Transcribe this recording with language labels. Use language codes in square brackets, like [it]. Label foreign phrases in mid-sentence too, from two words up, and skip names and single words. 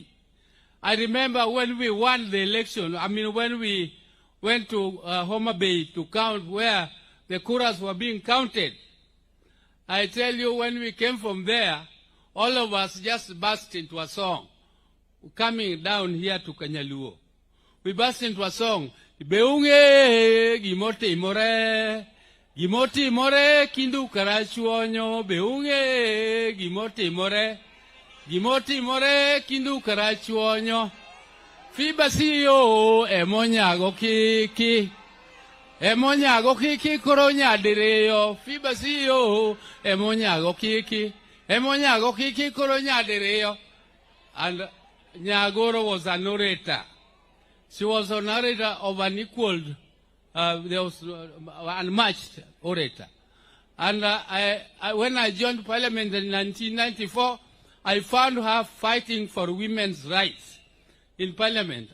[en] I remember when we won the election, when we went to Homa Bay to count where the kuras were being counted. I tell you, when we came from there, all of us just burst into a song, coming down here to Kanyaluo. We burst into a song, [luo] Beunge gimoti more Kindu Karachuonyo, Beunge gimoti more Gimoti more kindu karachuonyo. Phoebe Aisiyo emonyago kiki. Emonyago kiki koronya dereyo. Phoebe Aisiyo emonyago kiki. Emonyago kiki koronya dereyo. [en] And Nyagoro was a narrator. She was a narrator of an equaled, there was unmatched orator. And when I joined Parliament in 1994, I found her fighting for women's rights in Parliament.